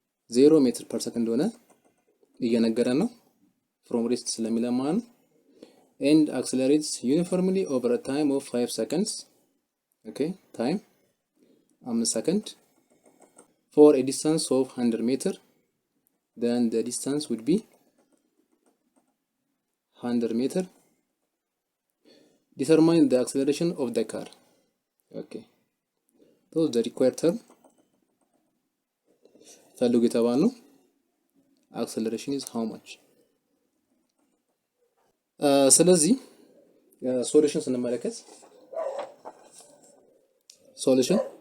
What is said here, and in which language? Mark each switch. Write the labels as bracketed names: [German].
[Amharic] 0 ሜትር ፐር ሰከንድ ሆነ እየነገረን ነው [English] from rest [Amharic] ስለሚለን ማለት ነው። [English] and accelerates uniformly over a time of 5 seconds okay time 5 ሰከንድ for a distance of 100 meter then the distance would be 100 meter. Determine the acceleration of the car. Okay so the required term [Amharic] ፈልጉ የተባልነው [English] acceleration is how much። [Amharic] ስለዚህ ሶሉሽን ስንመለከት ሶሉሽን